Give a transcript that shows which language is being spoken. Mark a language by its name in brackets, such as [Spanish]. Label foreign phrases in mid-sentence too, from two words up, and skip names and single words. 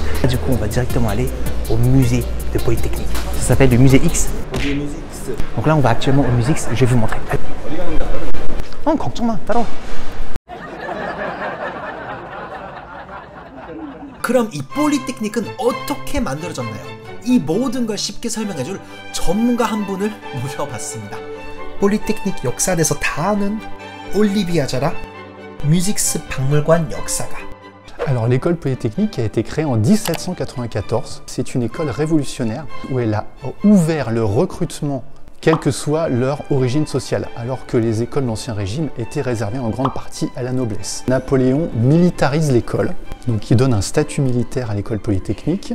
[French] Du coup, on va directement aller au musée de Polytechnique. Ça s'appelle le musée X. Donc là, on va actuellement au musée X. Je vais vous montrer. [Korean] Oh, 걱정마, 따라와. 그럼 이 폴리테크닉은 어떻게 만들어졌나요? 이 모든 걸 쉽게 설명해줄 전문가 한 분을 모셔봤습니다. 폴리테크닉 역사에서 다 아는 올리비아 자라 뮤직스 박물관 역사가. [French] Alors l'école polytechnique a été créée en 1794. C'est une école révolutionnaire où elle a ouvert le recrutement quelle que soit leur origine sociale, alors que les écoles de l'Ancien Régime étaient réservées en grande partie à la noblesse. Napoléon militarise l'école, donc il donne un statut militaire à l'école polytechnique.